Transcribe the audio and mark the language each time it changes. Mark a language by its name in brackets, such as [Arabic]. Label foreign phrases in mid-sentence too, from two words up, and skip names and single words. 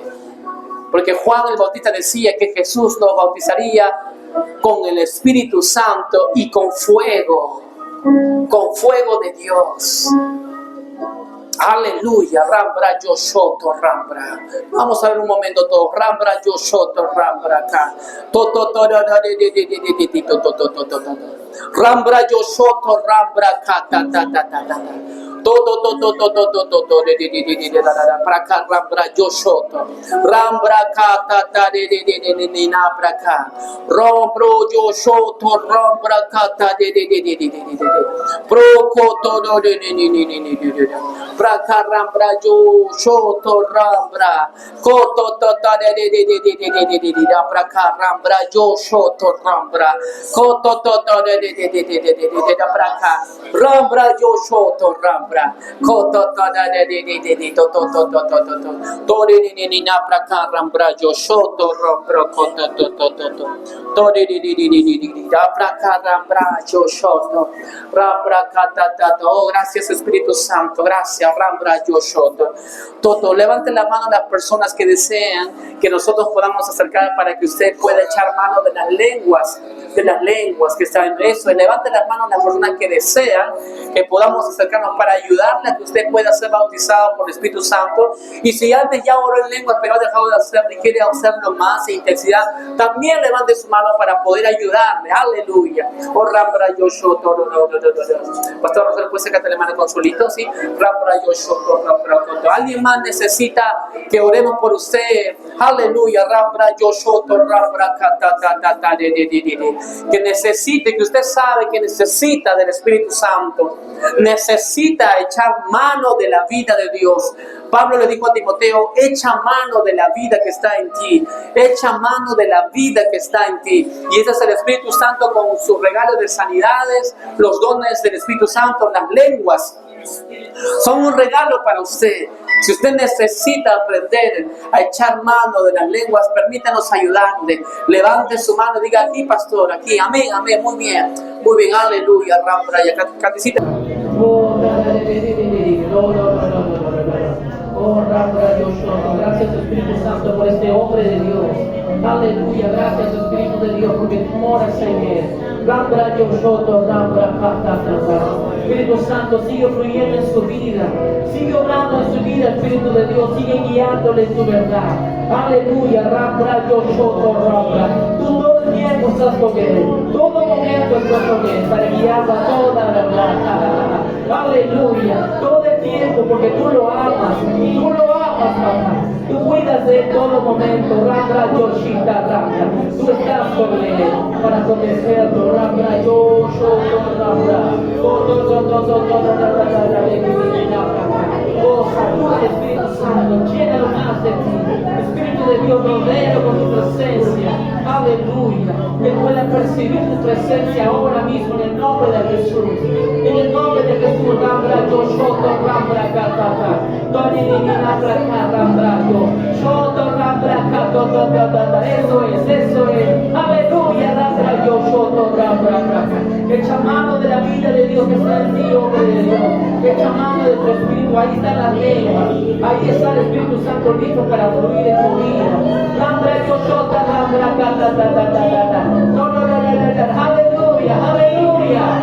[Spanish] Porque Juan el Bautista decía que Jesús nos bautizaría con el Espíritu Santo y con fuego de Dios. Aleluya, Rambra Yoshoto Rambra. Vamos a ver un momento todo. Rambra Yoshoto Rambra acá. Rambra Yoshoto Rambra acá. Para acá, Rambra Yoshoto Rambra acá. Rombro Yoshoto Rambra acá. Procoto Braka Rambra Yoshoto Rambra Koto Tota Braka Rambra Yoshoto Rambra Koto Tota Braka Rambra Yoshoto Rambra Koto Tota Torinina Braka Rambra Yoshoto Rambra Koto Braka Rambra Yoshoto Rambra Kata. Oh, gracias, Espíritu Santo, gracias. Rambra Yoshoto. Toto, levanten la mano las personas que desean que nosotros podamos acercar para que usted pueda echar mano de las lenguas que están en eso. Y levanten las manos las personas que desean que podamos acercarnos para ayudarle a que usted pueda ser bautizado por el Espíritu Santo. Y si antes ya oró en lenguas pero ha dejado de hacerlo y quiere hacerlo más en intensidad, también levante su mano para poder ayudarle. Aleluya. Oh, Rambra Yoshoto. Pastor Rosario, ¿puede sacarte la mano con solito? Sí. Rambra Yoshoto. Alguien más necesita que oremos por usted. Aleluya. Rambra Yoshoto. Rambra que necesite, que usted sabe que necesita del Espíritu Santo. Necesita echar mano de la vida de Dios. Pablo le dijo a Timoteo, echa mano de la vida que está en ti. Echa mano de la vida que está en ti. Y ese es el Espíritu Santo con sus regalos de sanidades, los dones del Espíritu Santo, las lenguas. Son un regalo para usted. Si usted necesita aprender a echar mano de las lenguas, permítanos ayudarle. Levante su mano y diga, aquí, pastor, aquí. Amén, amén. Muy bien, aleluya. Rambra, ya caticita. Oh, Rambra Yoshoto, gracias Espíritu Santo por este hombre de Dios. Aleluya, gracias Espíritu de Dios porque tú moras en él. Rambra Yoshoto, Rambra Kata. Espíritu Santo, sigue fluyendo en su vida. Sigue vida, Espíritu de Dios, sigue guiándole en tu verdad. Aleluya, Rabra, yo soto, Rabra. Tú todo el tiempo estás con Él, todo momento estás con Él, para guiarlo a toda la verdad. Aleluya, todo el tiempo, porque tú lo amas, papá. Tú cuidas de él todo momento, Rabra, Yoshita, Rabra. Tú estás con él para protegerlo, Rabra, yo soto, Rabra. Oh, saluda al Espíritu Santo, llénalo más de ti. Espíritu de Dios, rodéalo con tu presencia. Aleluya. Que pueda percibir tu presencia ahora mismo en el nombre de Jesús. En el nombre de Jesús, Rabra, yo soto, Rabra, Katata. Rabra, yo soto, Rabra, Katata. Eso es. Aleluya, Rabra, yo soto, Rabra, Katata. Echa mano de la vida de Dios que está en ti, hombre de Dios. Echa mano de tu Espíritu. Ahí está la lengua. Ahí está el Espíritu Santo listo para fluir en tu vida. Rabra, yo soto, Rabra, Katata. Aleluya, aleluya.